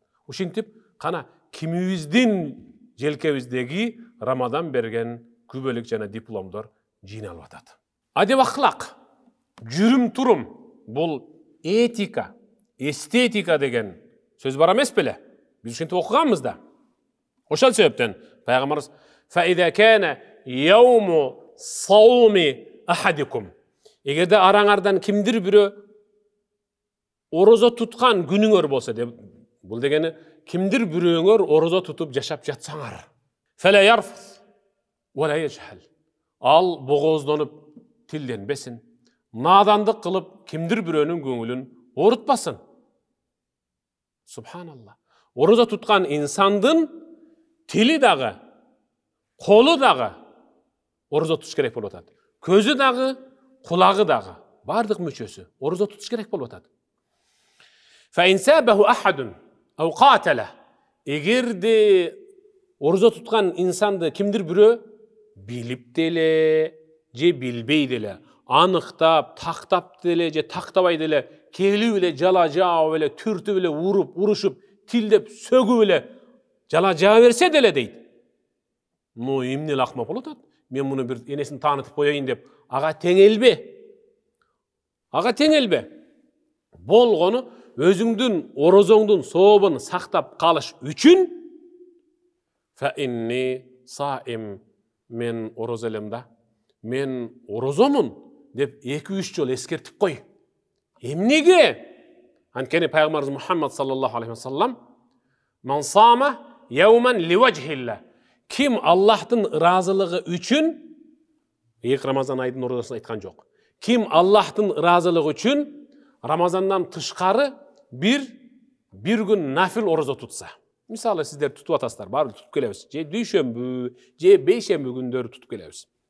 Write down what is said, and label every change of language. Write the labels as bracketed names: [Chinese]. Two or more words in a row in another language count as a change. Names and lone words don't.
[Kyrgyz] Ушинтип кана кимибиздин желкебиздеги Рамазан берген күбөлүк жана дипломдор жыйналып атат. Адеп ахлак, жүрүм турум, бул этика, эстетика деген сөз бар эмес беле? Биз ушинтип окуганбыз да. Ошол себептен пайгамбарыбыз [Arabic] فإذا كان يوم صوم أحدكم [Kyrgyz] эгерде араңардан кимдир бирөө орозо туткан күнүңөр болсо деп, бул дегени кимдир бирөөңөр орозо тутуп жашап жатсаңар. [Arabic] فلا يرفث ولا يجهل. [Kyrgyz] Ал богоздонуп тилденбесин, надандык кылып кимдир бирөөнүн көңүлүн оорутпасын. Субханалла. Орозо туткан инсандын тили дагы, колу дагы орозо тутуш керек болуп атат. Көзү дагы, кулагы дагы, бардык мүчөсү орозо тутуш керек болуп атат. [Arabic] فإن سابه أحد أو قاتله. [Kyrgyz] Эгерде орозо туткан инсанды кимдир бирөө билип деле, же билбей деле, аныктап, тактап деле, же тактабай деле, келип эле жала жаап эле, түртүп эле, уруп, урушуп, тилдеп, сөгүп эле жала жаа берсе деле дейт. Ну, эмне эле акмак болуп атат? Мен муну бир энесин таанытып коеюн деп, ага теңелбе. Ага теңелбе. Болгону өзүңдүн орозоңдун сообун сактап калыш үчүн [Arabic] فإني صائم, [Kyrgyz] мен орозо элем да, мен орозомун деп 2-3 жол эскертип кой. Эмнеге? Анткени пайгамбарыбыз Мухаммад [Arabic] صلى الله عليه وسلم من صام يوما لوجه الله. [Kyrgyz] Ким Аллахтын ыраазылыгы үчүн, Рамазан айдын орозосын айткан жок. Ким Аллахтын ыраазылыгы үчүн Рамазандан тышкары bir күн нафил орозо тутса. Мисалы сиздер тутуп атасыздар, баары тутуп келебиз. Же дүйшөмбү, же бейшембү күндөрү тутуп келебиз.